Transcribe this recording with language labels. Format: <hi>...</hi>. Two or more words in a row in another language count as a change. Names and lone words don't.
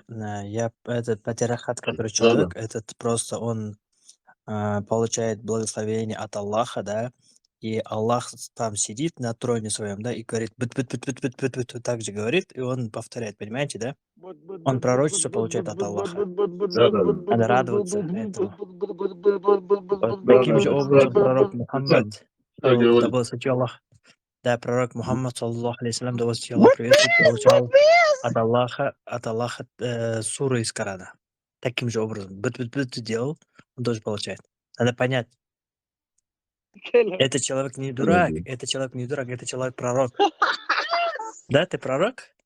<ru>Я этот патриархат, который человек, этот просто он получает благословение от Аллаха, да, и Аллах там сидит на троне своем, да, и говорит, так же говорит, и он повторяет, понимаете, да? Он пророчество получает от Аллаха. Надо радоваться этому. Таким же образом пророк Мухаммад, да благословит Аллах, да, пророк Мухаммад,</ru> <ar>صلى الله عليه وسلم,</ar> <ru>да благословит Аллах, приветствует, получал от Аллаха суры из Корана. Таким же образом, делал, он тоже получает. Надо понять. Это человек не дурак, это человек пророк. Да, ты пророк?</ru>